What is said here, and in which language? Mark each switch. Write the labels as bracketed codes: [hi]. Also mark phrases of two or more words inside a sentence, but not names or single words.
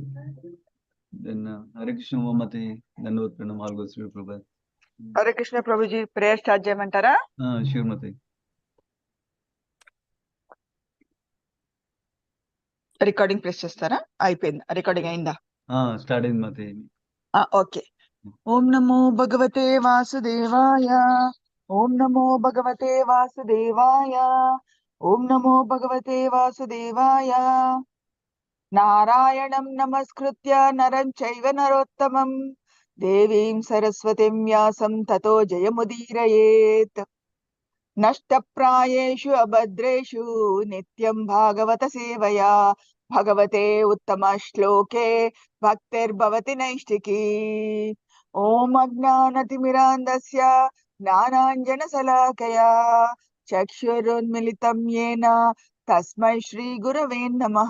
[te] దెన్ హరే కృష్ణ మహమ్మతి ధన్యవాద ప్రణామాలు శ్రీ ప్రభా. హరే కృష్ణ ప్రభుజీ, [en] prayer start [te] చేయమంటారా? శివమతి. [en] recording press [te] చేస్తారా? అయిపోయింది, రికార్డింగ్ అయిందా? స్టార్ట్ అయింది మతి. [sa] ఓకే. ఓం నమో భగవతే వాసుదేవాయ. ఓం నమో భగవతే వాసుదేవాయ. ఓం నమో భగవతే వాసుదేవాయ. నారాయణం నమస్కృత్య నరం చైవ నరోత్తమం దేవీం సరస్వతిం వ్యాసం తతో జయముదీరయేత్. నష్టప్రాయేషు అభద్రేషు నిత్యం భాగవత సేవయా భగవతే ఉత్తమ శ్లోకే భక్తిర్భవతి నైష్టికీ. ఓం అజ్ఞానతిమిరాంధస్య జ్ఞానాంజన శలాకయా చక్షురున్మిలితం యేన తస్మై శ్రీ గురవే నమః.